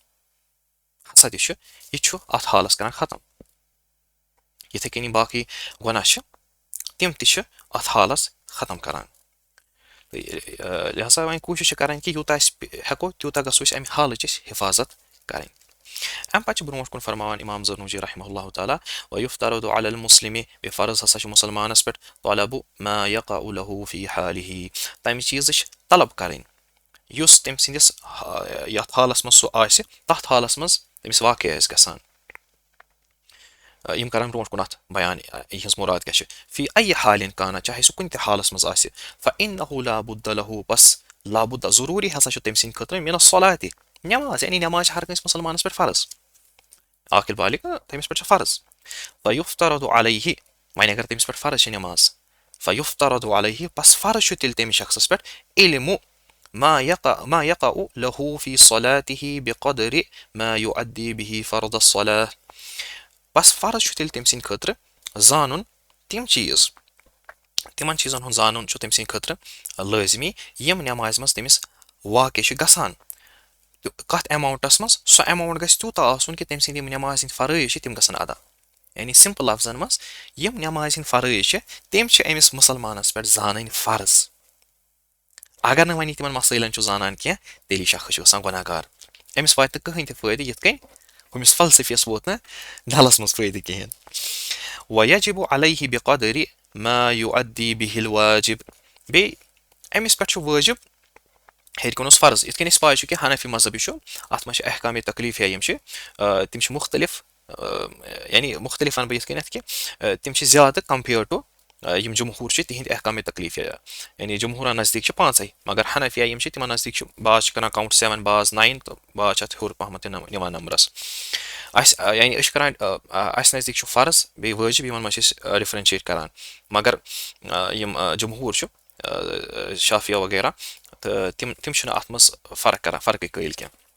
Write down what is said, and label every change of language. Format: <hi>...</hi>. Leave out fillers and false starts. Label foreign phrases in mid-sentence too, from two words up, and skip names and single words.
<ks>یہِ چھُ اَتھ حالَس کران ختم یِتھٕے کٔنی باقٕے گۄناہ چھِ تِم تہِ چھِ اَتھ حالَس ختم کران تہٕ لِہذا وۄنۍ کوٗشِش چھِ کران کہِ یوٗتاہ أسۍ ہٮ۪کو تیوٗتاہ گژھو أسۍ اَمہِ حالٕچ أسۍ حِفاظت کَرٕنۍ اَمہِ پَتہٕ چھِ برونٛٹھ کُن فرماوان اِمام زرنوجی</ks> <ar>رحمہ اللہ تعالیٰ وَیُفْتَرَضُ عَلَى الْمُسْلِمِ</ar> <ks>بیٚیہِ فرض ہسا چھُ مُسلمانَس پٮ۪ٹھ</ks> <ar>طلبُ ما يقع له فی حاله</ar> <ks>تَمہِ چیٖزٕچ طلب کَرٕنۍ یُس تٔمۍ سٕنٛدِس یَتھ حالَس منٛز سُہ آسہِ تَتھ حالَس منٛز تٔمِس واقع آسہِ گژھان یِم کران برونٛٹھ کُن اَتھ بیان یِہٕنٛز مُراد کیٛاہ چھِ</ks> <ar>فی اَیہِ حالٍ</ar> <ks>کانہ چاہے سُہ کُنہِ تہِ حالَس منٛز آسہِ</ks> <ar>فَإِنَّهُ لَا بُدَّ لَهُ</ar> <ks>بَس</ks> <ar>لا بُدَّ</ar> <ks>ضروٗری ہسا چھُ تٔمۍ سٕنٛدِ خٲطرٕ مِنَ الصَّلَاةِ نٮ۪ماز یعنی نٮ۪ماز چھِ ہر کٲنٛسہِ مُسلمانَس پٮ۪ٹھ فرض عاقل بالغ تٔمِس پٮ۪ٹھ چھِ فرض</ks> <ar>فَیُفْتَرَضُ عَلَیہِ</ar> <ks>وۄنۍ اگر تٔمِس پٮ۪ٹھ فرض چھِ نٮ۪ماز فَیُفْتَرَضُ</ks> <ar>عَلَیہِ</ar> <ks>بَس فرض چھُ تیٚلہِ تٔمِس شخصَس پٮ۪ٹھ</ks> <ar>علمُ ما يقع له في صلاته بقدر ما يؤدي به فرض الصلاة</ar> <ks>بس فرض چھُ تیٚلہِ تٔمۍ سٕنٛدِ خٲطرٕ زانُن تِم چیٖز تِمن چیٖزن ہُنٛد زانُن چھُ تٔمۍ سٕنٛدِ خٲطرٕ لٲزمی یِم نٮ۪مازِ منٛز تٔمِس واقع چھِ گژھان کَتھ ایماوُنٛٹس منٛز سُہ ایماوُنٛٹ گژھِ تیوٗتاہ آسُن کہِ تٔمۍ سٕنٛدۍ یِم نٮ۪مازِ ہٕنٛدۍ فرٲیض چھِ تِم گژھن ادا یعنی سِمپٕل لفظن منٛز یِم نٮ۪مازِ ہٕنٛدۍ فرٲیض چھِ تِم چھِ أمِس مُسلمانس پٮ۪ٹھ زانٕنۍ فرض اگر نہٕ وۄنۍ یہِ تِمن مسٲیلن چھُ زانان کینٛہہ تیٚلہِ یہِ شخص چھُ گژھان گۄناہ گار أمِس واتہِ نہٕ کٕہٕنۍ تہِ فٲیدٕ یِتھ کٔنۍ ہُمِس فلسفیس ووت نہٕ ڈلس منٛز فٲیدٕ کِہیٖنۍ</ks> <ar>وَیَجِبُ عَلَیہِ بِقَدْرِ ما یُؤدِّی بِهِ الْوَاجِب</ar> <ks>بیٚیہِ أمِس پٮ۪ٹھ چھُ وٲجِب ہیٚرِ کُن اوس فرض یِتھ کٔنۍ أسۍ پاے چھُ کہِ حنفی مذہب یہِ چھُ اَتھ منٛز چھِ احکامِ تکلیٖفیا یِم چھِ تِم چھِ مُختٔلِف یعنی مُختٔلِف وَنہٕ بہٕ یِتھ کٔنٮ۪تھ کہِ تِم چھِ زیادٕ</ks> <en>compared to</en> <ks>یِم جمہوٗر چھِ تِہِنٛدۍ احکامِ تکلیٖفیا یعنی جمہوٗرن نزدیٖک چھِ پانٛژَے مگر حنفیا یِم چھِ تِمن نزدیٖک چھِ بعض چھِ کران کاوُنٛٹ 7 بعض 9 تہٕ بعض چھِ اَتھ ہیوٚر پہمتھ نِوان نمبرس اَسہِ یعنی أسۍ چھِ کران اَسہِ نزدیٖک چھُ فرض بیٚیہِ وٲجِب یِمن منٛز چھِ أسۍ ڈِفرَنشیٹ کران مگر یِم جمہوٗر چھُ شافیا وغیرہ تہٕ تِم چھِنہٕ اَتھ منٛز فرق کران فرقٕے قٲیِل کینٛہہ</ks>